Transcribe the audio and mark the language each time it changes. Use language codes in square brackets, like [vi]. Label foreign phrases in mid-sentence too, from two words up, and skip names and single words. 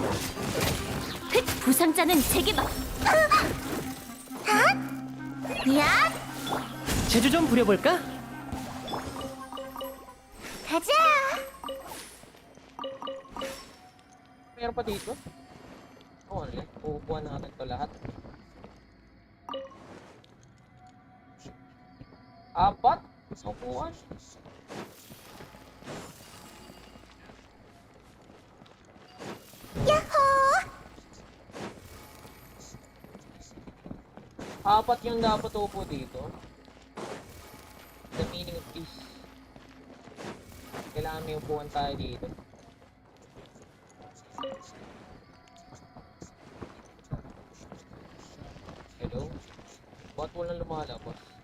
[ko] 부상자는 제게 막. 야. 재주 좀 부려볼까? 가자. [tl] Meron pa dito? Oo, ano yan? Uupuan natin ito lahat. 4? Upuan. Yahoo! 4 yung dapat upo dito. [en] The meaning of this. [tl] Kailangan may upuan tayo dito. Hello? Ba't walang lumalabas?